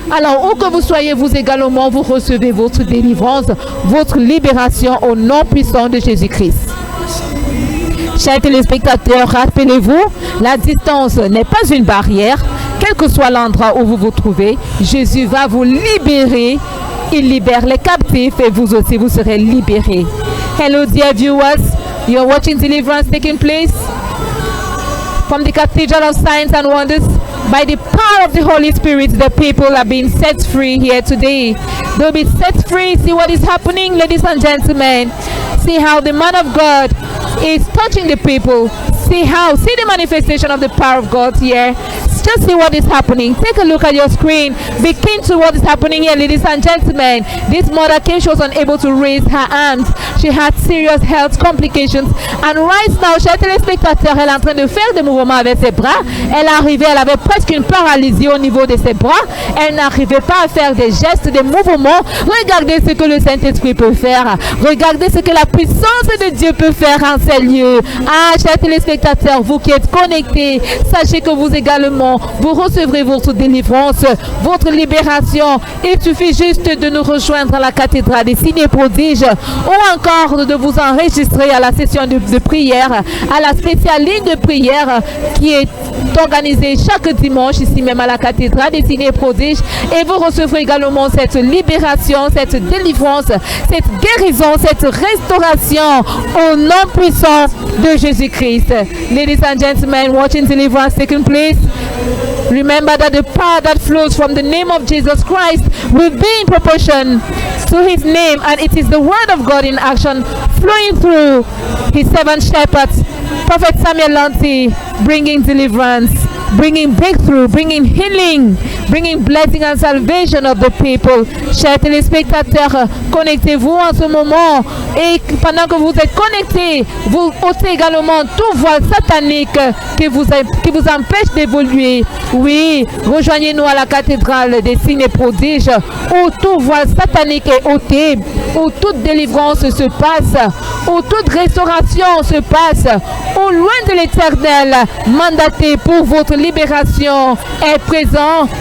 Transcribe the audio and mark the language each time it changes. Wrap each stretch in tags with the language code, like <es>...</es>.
<fr>Alors, où que vous soyez, vous également, vous recevez votre délivrance, votre libération au nom puissant de Jésus-Christ. Chers téléspectateurs, rappelez-vous, la distance n'est pas une barrière. Quel que soit l'endroit où vous vous trouvez, Jésus va vous libérer. Il libère les captifs et vous aussi, vous serez libérés.</fr> <en>Hello, dear viewers. You're watching deliverance taking place from the Cathedral of Signs and Wonders. By the power of the Holy Spirit, the people are being set free here today. They'll be set free. See what is happening, ladies and gentlemen. See how the man of God is touching the people. See the manifestation of the power of God here. Just see what is happening. Take a look at your screen. Be keen to what is happening here, ladies and gentlemen. This mother came, she was unable to raise her hands. She had serious health complications. And right now,</en> <fr>chers téléspectateurs, elle est en train de faire des mouvements avec ses bras. Elle avait presque une paralysie au niveau de ses bras. Elle n'arrivait pas à faire des gestes, des mouvements. Regardez ce que le Saint-Esprit peut faire. Regardez ce que la puissance de Dieu peut faire en ces lieux. Ah, chers téléspectateurs, vous qui êtes connectés, sachez que vous également, également, vous recevrez votre délivrance, votre libération. Il suffit juste de nous rejoindre à la cathédrale des signes et prodiges ou encore de vous enregistrer à la session de prière, à la spéciale ligne de prière qui est organisée chaque dimanche ici même à la cathédrale des signes et prodiges, et vous recevrez également cette libération, cette délivrance, cette guérison, cette restauration au nom puissant de Jésus-Christ.</fr> <en>Ladies and gentlemen, watching deliverance taking place, remember that the power that flows from the name of Jesus Christ will be in proportion to his name, and it is the word of God in action flowing through his seven shepherds, Prophet Samuel Lanty, bringing deliverance, bringing breakthrough, bringing healing, bringing blessing and salvation of the people.</en> <fr>Chers téléspectateurs, connectez-vous en ce moment, et pendant que vous êtes connectés, vous ôtez également tout voile satanique qui vous empêche d'évoluer. Oui, rejoignez-nous à la cathédrale des signes et prodiges où tout voile satanique est ôté, où toute délivrance se passe, où toute restauration se passe, où loin de l'éternel, mandaté pour votre libération, est présent.</fr>